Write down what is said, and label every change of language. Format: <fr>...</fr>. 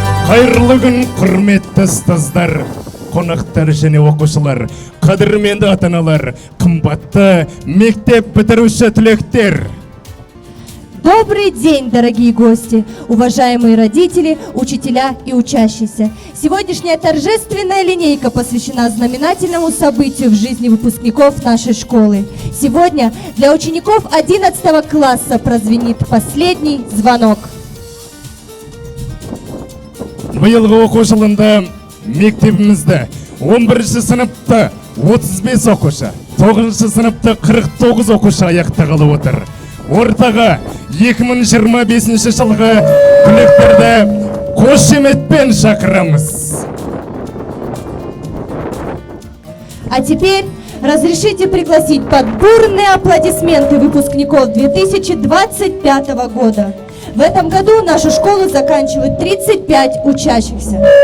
<kk>Қайырлы күн, құрметті ұстаздар, қонақтар және оқушылар, қадірменді ата-аналар, қымбатты мектеп бітіруші түлектер.</kk> <ru>Добрый день, дорогие гости, уважаемые родители, учителя и учащиеся. Сегодняшняя торжественная линейка посвящена знаменательному событию в жизни выпускников нашей школы. Сегодня для учеников 11 класса прозвенит последний звонок.</ru> <kk>Биылғы оқу жылында мектебімізді 11 сыныпта 35 оқушы, 9 сыныпта 49 оқушы аяқтағалы отыр. Ортаға 2025 жылғы түлектерді қошеметпен шақырамыз.</kk> <ru>А теперь разрешите пригласить под бурные аплодисменты выпускников 2025 года. В этом году нашу школу заканчивают 35 учащихся.</ru>